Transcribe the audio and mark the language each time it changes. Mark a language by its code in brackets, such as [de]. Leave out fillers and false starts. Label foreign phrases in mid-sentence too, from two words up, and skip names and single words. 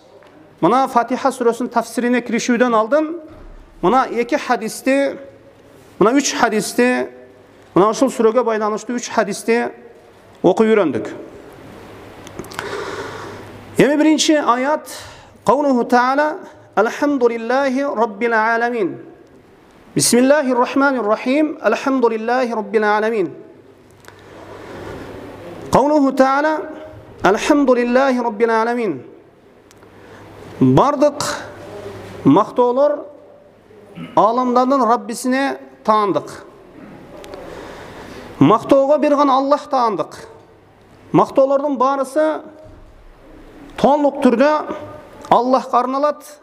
[ky] Мына Фатиха сүрөсүнүн тафсирине киришүүдөн алдын мына 2 хадисти, мына 3 хадисти, мына ушул сүрөгө байланыштуу 3 хадисти окуп үйрөндүк. Эми биринчи аят [ar] قوله تعالى الحمد لله رب العالمين. بسم الله الرحمن الرحيم. الحمد لله رب العالمين. قوله تعالى الحمد لله رب العالمين. [ky] Бардык мактоолор аламдардын Раббисине таандык. Мактоого бир гана Аллах таандык. Мактоолордун баарысы толук түрдө Аллахка арналат.